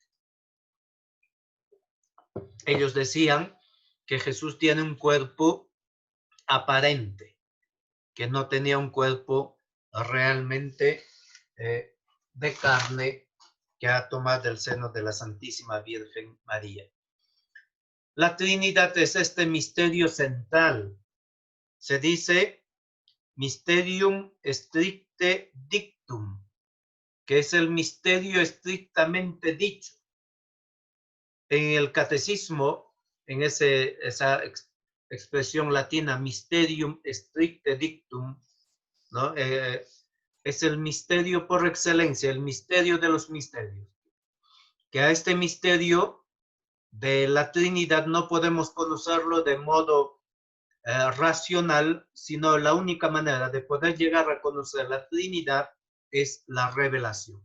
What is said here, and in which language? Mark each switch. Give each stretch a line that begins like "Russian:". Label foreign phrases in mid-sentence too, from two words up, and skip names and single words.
Spanish: Ellos decían que Jesús tiene un cuerpo aparente, que no tenía un cuerpo realmente de carne que ha tomado del seno de la Santísima Virgen María. La Trinidad es este misterio central. Se dice
Latin: mysterium stricte dictum,
Spanish: que es el misterio estrictamente dicho. En el catecismo, en esa expresión latina,
Latin: mysterium stricte dictum,
Spanish: ¿no? Es el misterio por excelencia, el misterio de los misterios. Que a este misterio de la Trinidad no podemos conocerlo de modo racional, sino la única manera de poder llegar a conocer la Trinidad es la revelación.